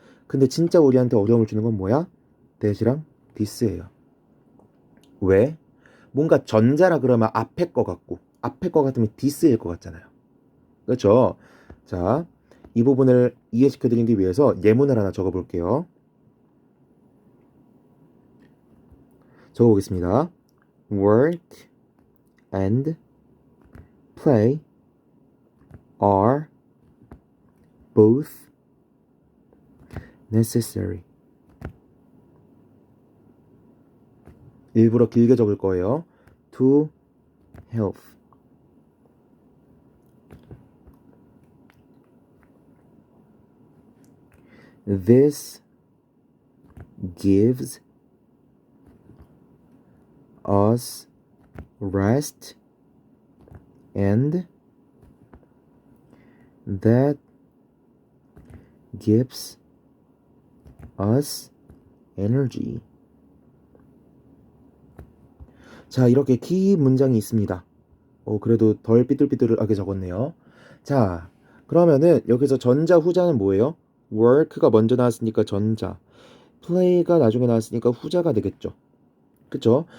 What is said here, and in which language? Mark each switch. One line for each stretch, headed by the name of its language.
Korean: 근데 진짜 우리한테 어려움을 주는 건 뭐야? that이랑 this예요. 왜? 뭔가 전자라 그러면 앞에 거 같고 앞에 거 같으면 this일 것 같잖아요. 그렇죠? 자, 이 부분을 이해시켜드리기 위해서 예문을 하나 적어볼게요. 적어보겠습니다.
English: Work and play are both necessary.
Korean: 일부러 길게 적을 거예요.
English: To health. This gives us rest and that gives us energy.
Korean: 자, 이렇게 키 문장이 있습니다. 그래도 덜 삐뚤삐뚤하게 적었네요. 자, 그러면은 여기서 전자 후자는 뭐예요? work가 먼저 나왔으니까 전자, play가 나중에 나왔으니까 후자가 되겠죠. 그쵸?